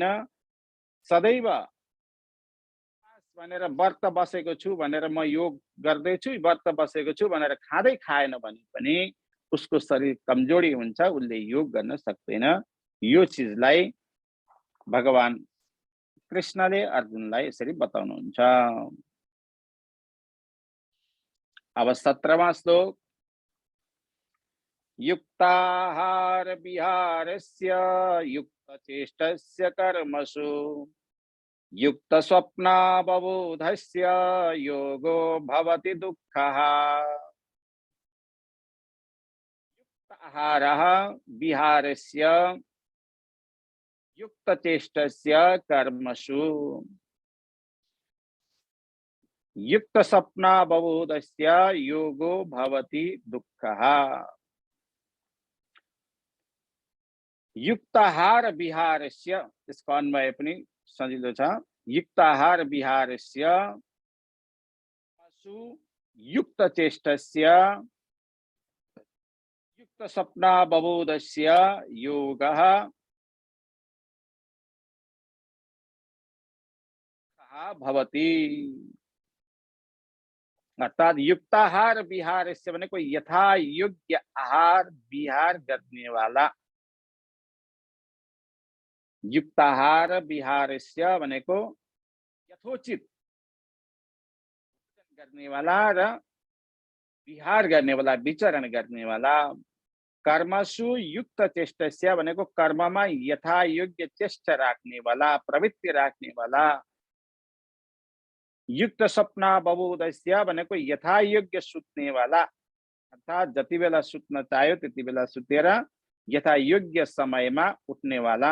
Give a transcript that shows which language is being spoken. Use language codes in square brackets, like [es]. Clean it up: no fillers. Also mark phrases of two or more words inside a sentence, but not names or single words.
[ne] सदैव भनेर व्रत बसेको छु भनेर म योग गर्दैछु, व्रत बसेको छु भनेर खाँदै खाएन भने पनि उसको शरीर कमजोरी हुन्छ, उसले योग गर्न सक्दैन। यो चिजलाई भगवान कृष्णले अर्जुनलाई यसरी बताउनुहुन्छ। [hi] अब 17वां श्लोक। [sa] युक्ताहार विहारस्य युक्तचेष्टस्य कर्मसु युक्त स्वप्नावबोधस्य योगो भवति दुःखः। युक्ताहारः विहारस्य युक्तचेष्टस्य कर्मसु युक्त स्वप्नावबोधस्य योगो भवति दुःखः। युक्ताहार विहारस्य, [ne] इसको अन्वय पनि सजिलो छ। [sa] युक्ताहार विहारस्य युक्त चेष्टस्य युक्त स्वप्नावबोधस्य योगः भवति। [ne] अर्थात [sa] युक्ताहार विहारस्य [ne] भनेको यथा योग्य आहार विहार गर्ने वाला। [sa] युक्ताहार विहारस्य [ne] भनेको यथोचित गर्ने वाला र विहार गर्ने वाला, विचरण गर्ने वाला। [sa] कर्मसु युक्त चेष्टस्य [ne] भनेको कर्ममा यथा योग्य चेष्टा राख्ने वाला, प्रवृत्ति राख्ने वाला। [sa] युक्त स्वप्नावबोधस्य [ne] भनेको यथा योग्य सुत्ने वाला, अर्थात जति बेला सुत्न चाह्यो त्यति बेला सुतेर यथा योग्य समयमा उठ्ने वाला।